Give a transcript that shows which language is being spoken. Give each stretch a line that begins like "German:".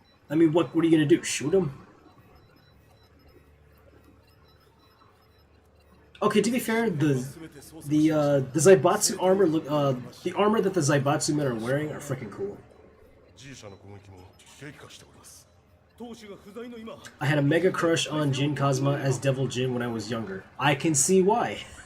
English: I mean, what are you gonna do? Shoot him? Okay, to be fair, the Zaibatsu armor look the armor that the Zaibatsu men are wearing are freaking cool.
Japanese: G 社の攻撃も激化しております。当主が不在の今、
English: I had a mega crush on Jin Kazuma as Devil Jin when I was younger. I can see why.